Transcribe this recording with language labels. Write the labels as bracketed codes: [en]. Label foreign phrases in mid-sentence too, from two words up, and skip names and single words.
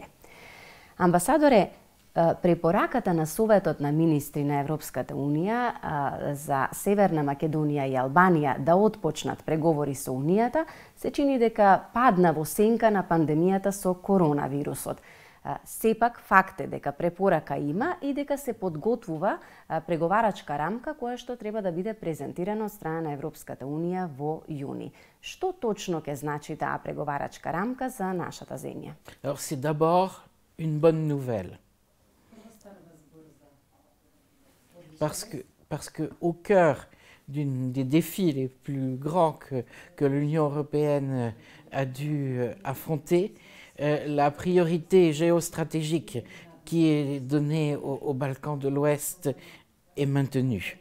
[mk] Амбасадоре, препораката на Советот на министри на Европската Унија за Северна Македонија и Албанија да отпочнат преговори со Унијата се чини дека падна во сенка на пандемијата со коронавирусот. Сепак факт е дека препорака има и дека се подготвува преговарачка рамка која што треба да биде презентирана од страна на Европската Унија во јуни. Што точно ќе значи таа преговарачка рамка за нашата земја? [fr] Alors c'est d'abord une bonne nouvelle. Parce que au cœur des défis les plus grands que l'Union européenne a dû affronter, la priorité géostratégique qui est donnée aux Balkans de l'Ouest est maintenue.